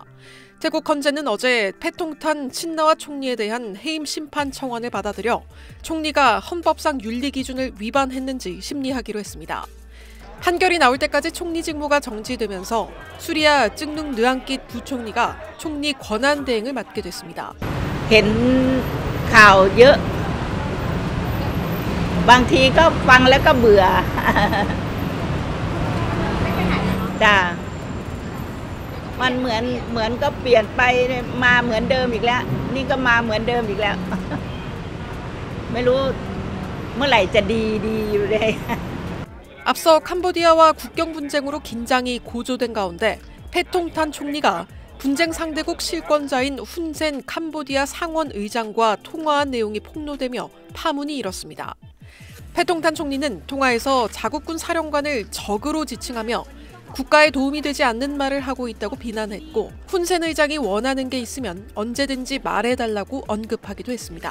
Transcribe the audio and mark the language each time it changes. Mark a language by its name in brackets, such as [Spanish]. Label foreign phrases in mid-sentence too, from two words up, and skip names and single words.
[Korean] 태국 헌재는 어제 패통탄 친나와 총리에 대한 해임 심판 청원을 받아들여 총리가 헌법상 윤리 기준을 위반했는지 심리하기로 했습니다. 판결이 나올 때까지 총리 직무가 정지되면서 수리아 찡눅 느앙깃 부총리가 총리 권한 대행을 맡게 됐습니다. [Thai] เห็นข่าวเยอะบางทีก็ฟังแล้วก็เบื่อจ้ามันเหมือนก็เปลี่ยนไปมาเหมือนเดิมอีกแล้วนี่ก็มาเหมือนเดิมอีกแล้วไม่รู้เมื่อไหร่จะดีอยู่เลย [Korean] 앞서 캄보디아와 국경 분쟁으로 긴장이 고조된 가운데 패통탄 총리가 분쟁 상대국 실권자인 훈센 캄보디아 상원 의장과 통화한 내용이 폭로되며 파문이 일었습니다. 패통탄 총리는 통화에서 자국군 사령관을 적으로 지칭하며 국가에 도움이 되지 않는 말을 하고 있다고 비난했고 훈센 의장이 원하는 게 있으면 언제든지 말해달라고 언급하기도 했습니다.